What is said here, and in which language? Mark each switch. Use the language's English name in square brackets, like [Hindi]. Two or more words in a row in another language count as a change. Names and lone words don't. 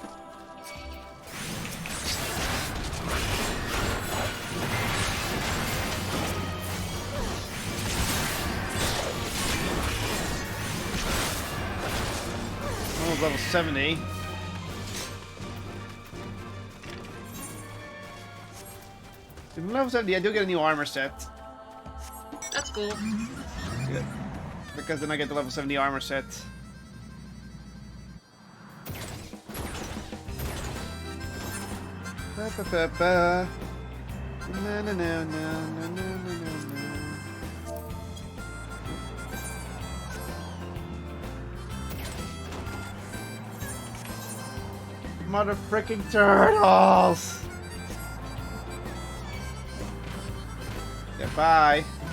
[English] Almost level 70. If I'm level 70, I do get a new armor set. That's cool. Good. Because then I get the level 70 armor set. Ba, ba, ba, ba. Na, na, na, na, na, na, na, na. Mother freaking turtles! Goodbye.